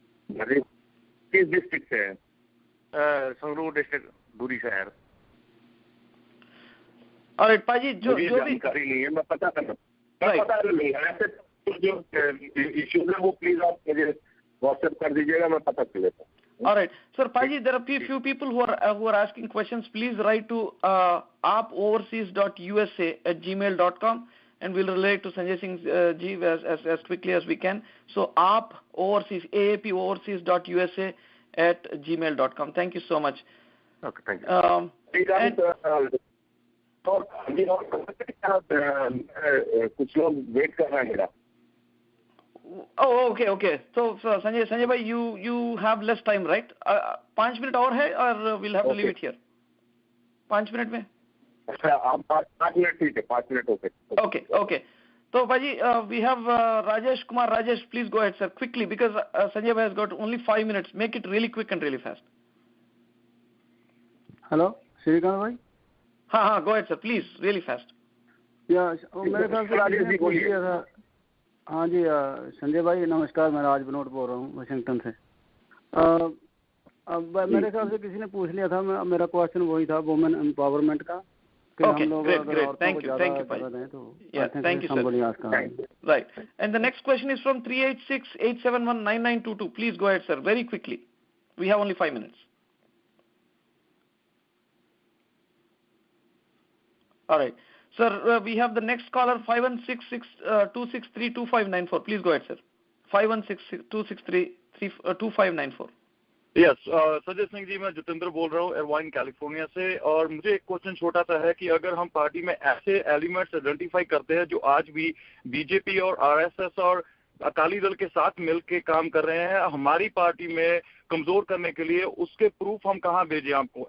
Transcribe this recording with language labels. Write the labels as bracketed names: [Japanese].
[Hindi] नरेश किस डिस्ट्रिक्ट से है? संगरूर डिस्ट्रिक्ट, दूरी शहर। और पाजी जो भी जानकारी नहीं है, मैं पता कर नहीं है। ऐसे जो इश्यूज है वो प्लीज आप मुझे व्हाट्सएप कर दीजिएगा, मैं पता कर लेता हूँ। [English] All right, sir, Paji, there are few people who are asking questions. Please write to aapoverseas.usa@gmail.com and we'll relate to Sanjay Singh ji as quickly as we can. So aapoverseas@gmail.com. Thank you so much. Okay, thank you. [Hindi] कुछ लोग wait कर रहे हैं मेरा। [English] Oh, okay. So Sanjay bhai, you have less time, right? 5 minutes [Hindi] और है, [English] or we'll have to leave it here? [Hindi] 5 minutes में? अच्छा, आप 5 मिनट ठीक है, 5 minute okay. [English] Okay. So Bhaji, we have Rajesh Kumar. Rajesh, please go ahead, sir, quickly, because Sanjay bhai has got only 5 minutes. Make it really quick and really fast. [Hindi] Hello Shrikant भाई। [English] हाँ, go ahead, sir, please, really fast. [Hindi] मेरे ख्याल से राजेश जी बोलिए। हाँ जी, संजय भाई नमस्कार, मैं राज बनोट बोल रहा हूँ वाशिंगटन से। अब मेरे ख्याल से किसी ने पूछ लिया था, मेरा क्वेश्चन वही था, वुमेन एम्पावरमेंट का। [English] Okay, great. Thank you. Yeah, thank you, sir. Right. And the next question is from 386-871-9922. Please go ahead, sir, very quickly. We have only 5 minutes. All right. Sir, we have the next caller, 516-263-2594. Please go ahead, sir. 516-263-2594. [Hindi] Yes, Sanjay Singh ji, मैं जितेंद्र बोल रहा हूँ एरवाइन California से। और मुझे एक question छोटा सा है कि अगर हम पार्टी में ऐसे एलिमेंट्स आइडेंटिफाई करते हैं जो आज भी बीजेपी और आरएसएस और अकाली दल के साथ मिलकर काम कर रहे हैं हमारी पार्टी में कमजोर करने के लिए, उसके प्रूफ हम कहाँ भेजें आपको?